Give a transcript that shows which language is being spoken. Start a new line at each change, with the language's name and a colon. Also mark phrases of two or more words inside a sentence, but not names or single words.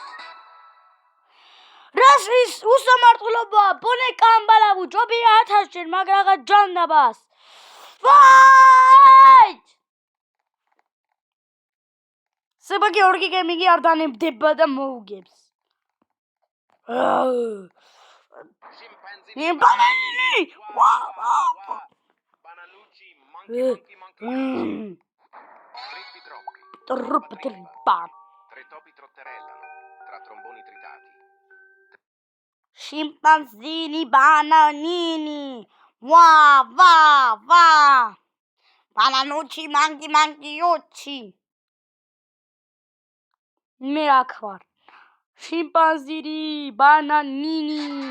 Georgian: რას ის უსამართლობა, ბონეკა ამბალაბუ, ჯობია 1000 ჯერ, მაგრამ რაღაც ჯანდაბას. Fight! სება გიორგი გემიგი არ დანებდება და მოუგებს. ბანანი! Scimpanzini bananini.
Italian: Va. Bananucci manchi.
Georgian: მე აქ ვარ. Scimpanzini bananini.